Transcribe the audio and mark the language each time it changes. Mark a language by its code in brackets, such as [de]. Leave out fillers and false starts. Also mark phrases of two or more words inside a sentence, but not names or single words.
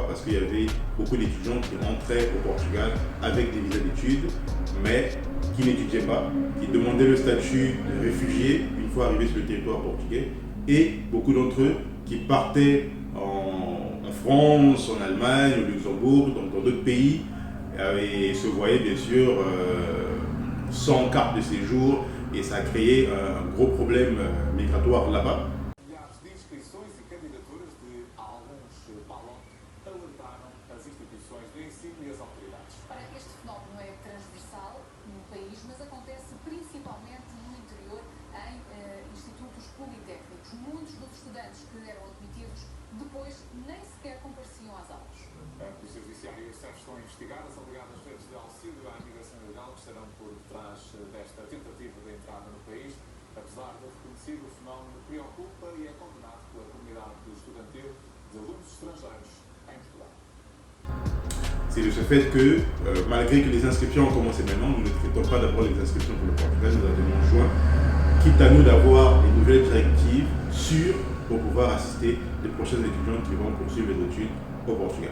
[fr] Parce qu'il y avait beaucoup d'étudiants qui rentraient au Portugal avec des visas d'études, mais qui n'étudiaient pas, qui demandaient le statut de réfugié une fois arrivés sur le territoire portugais, et beaucoup d'entre eux qui partaient en France, en Allemagne, au Luxembourg, donc dans d'autres pays, et se voyaient bien sûr sans carte de séjour, et ça a créé un gros problème migratoire là-bas. [pt] Muitos dos estudantes que eram admitidos depois nem sequer compareciam às aulas. A Polícia Judiciária e as SEF estão a investigar as alegadas redes de auxílio à imigração ilegal que estarão por detrás desta tentativa de entrada no país. Apesar de reconhecido, o fenómeno preocupa e é condenado pela comunidade estudantil de alunos estrangeiros em Portugal. [fr] C'est de ce fait que, malgré que les inscriptions ont commencé maintenant, nous ne traitons pas d'abord les inscriptions pour le Portugal, nous attendons en juin, quitte à nous d'avoir des nouvelles directives sûres pour pouvoir assister les prochains étudiants qui vont poursuivre les études au Portugal.